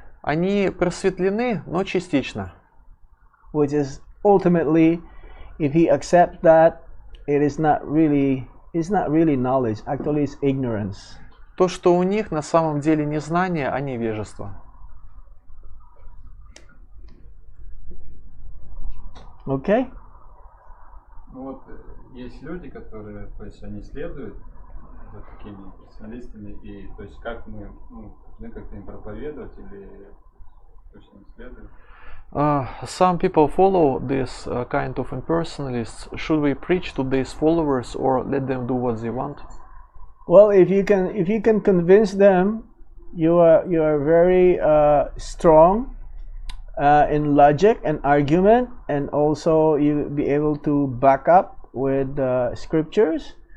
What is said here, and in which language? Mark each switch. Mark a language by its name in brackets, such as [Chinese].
[Russian] Они просветлены, но частично. [English] Which is ultimately, if he accepts that, it's not really knowledge. Actually, it's ignorance. [Russian] То, что у них на самом деле не знание, а невежество. [English] Okay? [Russian] Ну вот есть люди, которые, то есть они следуют за такими персоналистами, и то есть как мы, как-то им проповедовать или точно не следует? [English] Some people follow this kind of impersonalists. Should we preach to these followers or let them do what they want? Well, if you can convince them, you are very strong in logic and argument, and also you be able to back up with scriptures.